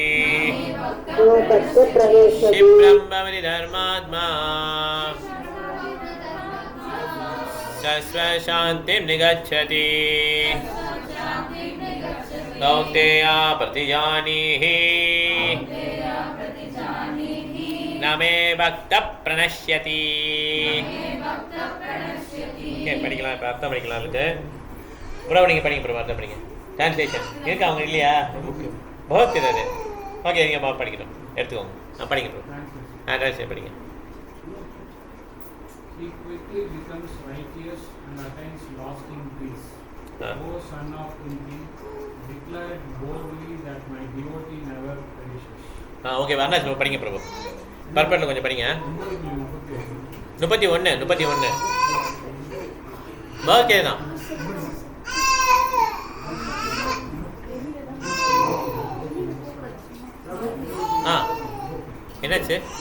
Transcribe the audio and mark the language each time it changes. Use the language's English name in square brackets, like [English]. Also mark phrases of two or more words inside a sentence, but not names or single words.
[Sanskrit] क्षिप्रं भवति धर्मात्मा सस्वशान्तिं निगच्छति। कौन्तेय प्रतिजानीहि न मे भक्तः प्रणश्यति। [Tamil] படிக்கலாம், இப்போ அர்த்தம் படிக்கலாம். இருக்கு ப்ரோ, நீங்கள் படிங்க ப்ரோ, அர்த்தம் படிங்க. டிரான்ஸ்லேஷன் இருக்கு அவங்க இல்லையா? பகவத் கீதை அது. ஓகே, நீங்கள் படிக்கணும், எடுத்துக்கோங்க. படிங்க ப்ரோ. டிரான்ஸ்லேஷன் படிங்க. [English] He quickly becomes righteous and attains lasting peace. O son of Kunti, declare boldly that my devotee never perishes. [Tamil] ஓகே, வர்ணாச்சு படிங்க பிரபு. பர்பட்டில் கொஞ்சம் படிங்க. 31 ஓகே தான். என்னாச்சு?